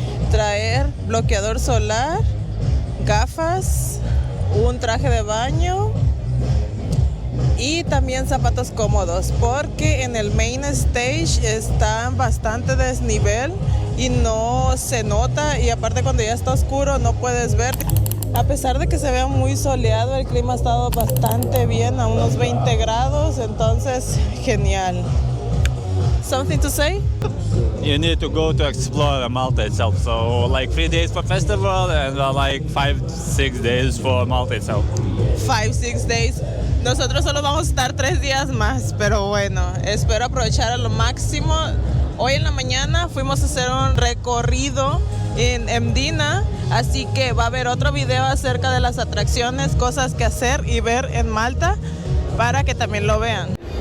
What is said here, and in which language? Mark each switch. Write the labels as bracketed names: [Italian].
[Spanish] Traer bloqueador solar, gafas, un traje de baño y también zapatos cómodos, porque en el main stage está bastante desnivel y no se nota, y aparte cuando ya está oscuro no puedes ver. A pesar de que se vea muy soleado, el clima ha estado bastante bien, a unos 20 grados, entonces genial. [English] Something to say? You need to go to explore Malta itself. So like 3 days for festival and like 5-6 days for Malta itself. 5-6 days. [Spanish] Nosotros solo vamos a estar 3 días más, pero bueno, espero aprovechar a lo máximo. Hoy en la mañana fuimos a hacer un recorrido en Mdina, así que va a haber otro video acerca de las atracciones, cosas que hacer y ver en Malta para que también lo vean.